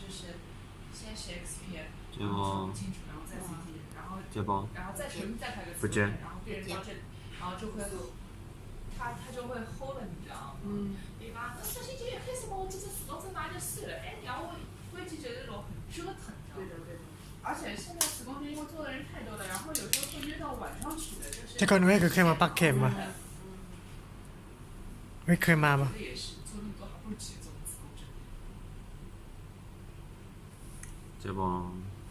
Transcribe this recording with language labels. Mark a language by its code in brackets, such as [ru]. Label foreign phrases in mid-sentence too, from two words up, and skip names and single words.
[zh] 就是先是 XP， 然后说不清楚，然后再 CT， 然后再重新再拍个磁共振，然后病人到这里，然后就会，他就会 hold 了，你知道吗？对吧？那首先就一开始帮我做成磁共振嘛就算了，哎，然后会就觉得那种很折腾，你知道吗？对的。而且现在磁共振因为做的人太多了，然后有时候会约到晚上去的，就是。 [th] แต่ก่อนไม่เคยมาปักเข็มอ่ะไม่เคยมาปะ [zh] 也是做那么多，还不如直接做磁共振。接不？